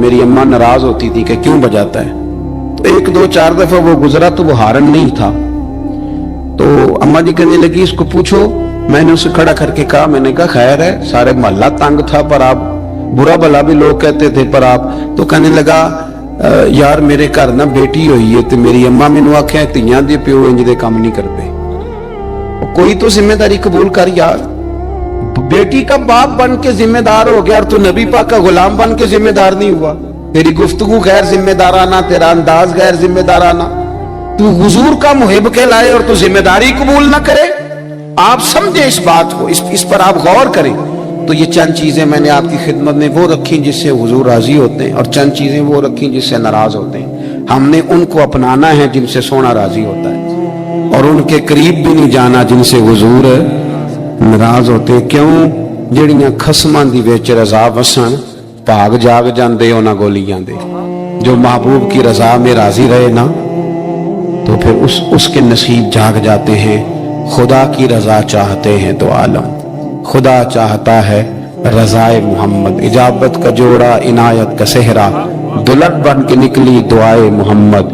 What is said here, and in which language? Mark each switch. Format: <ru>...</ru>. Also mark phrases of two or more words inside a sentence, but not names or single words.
<ur>میری اماں ناراض ہوتی تھی کہ کیوں بجاتا ہے. تو ایک دو چار دفعہ وہ گزرا تو وہ ہارن نہیں تھا. تو اماں جی کہنے لگی اس کو پوچھو. میں نے اسے کھڑا کر کے کہا, میں نے کہا خیر ہے, سارے محلہ تنگ تھا پر آپ برا بھلا بھی لوگ کہتے تھے پر آپ. تو کہنے لگا یار میرے گھر نہ بیٹی ہوئی ہے تو میری اماں</ur> <pa>مینوں آکھیا تیاں دے پیو انج دے</pa> <ur>کام نہیں کرتے. کوئی تو ذمہ داری قبول کر یار. بیٹی کا باپ بن کے ذمہ دار ہو گیا اور تو نبی پاک کا غلام بن کے ذمہ دار نہیں ہوا. تیری گفتگو غیر ذمہ دارانہ, تیرا انداز غیر ذمہ دارانہ. تو حضور کا محب کہلائے اور تو ذمہ داری قبول نہ کرے. آپ سمجھیں اس بات کو, اس پر آپ غور کریں. تو یہ چند چیزیں میں نے آپ کی خدمت میں وہ رکھی جس سے حضور راضی ہوتے ہیں, اور چند چیزیں وہ رکھی جس سے ناراض ہوتے ہیں. ہم نے ان کو اپنانا ہے جن سے سونا راضی ہوتا ہے, اور ان کے قریب بھی نہیں جانا جن سے حضور ناراض ہوتے ہیں. کیوں؟</ur> <pa>جڑیاں خصماں دی وچ رضا وسن بھاگ جاگ جاندے انہاں گولیاں دے.</pa> <ur>جو محبوب کی رضا میں راضی رہے نا تو پھر اس کے نصیب جاگ جاتے ہیں. خدا کی رضا چاہتے ہیں تو عالم, خدا چاہتا ہے رضائے محمد. اجابت کا جوڑا عنایت کا صحرا, دلہن بن کے نکلی دعائے محمد.</ur>